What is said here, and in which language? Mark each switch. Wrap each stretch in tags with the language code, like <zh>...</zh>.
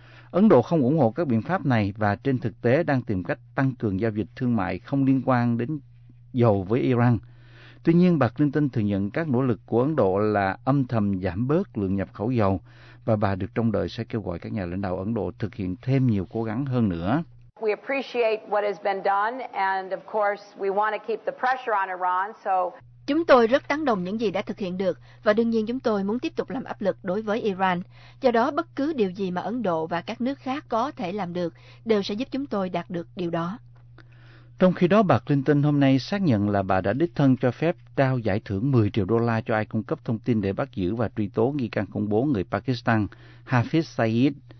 <vi>Ấn Độ không ủng hộ các biện pháp này và trên thực tế đang tìm cách tăng cường giao dịch thương mại không liên quan đến dầu với Iran. Tuy nhiên, bà Clinton thừa nhận các nỗ lực của Ấn Độ là âm thầm giảm bớt lượng nhập khẩu dầu và bà được trông đợi sẽ kêu gọi các nhà lãnh đạo Ấn Độ thực hiện thêm nhiều cố gắng hơn nữa.</vi> <en>We appreciate what has been done and of course we want to keep the pressure on Iran, so...</en> <vi>Chúng tôi rất tán đồng những gì đã thực hiện được và đương nhiên chúng tôi muốn tiếp tục làm áp lực đối với Iran. Do đó, bất cứ điều gì mà Ấn Độ và các nước khác có thể làm được đều sẽ giúp chúng tôi đạt được điều đó. Trong khi đó, bà Clinton hôm nay xác nhận là bà đã đích thân cho phép trao giải thưởng 10 triệu đô la cho ai cung cấp thông tin để bắt giữ và truy tố nghi can khủng bố người Pakistan Hafiz Saeed.</vi>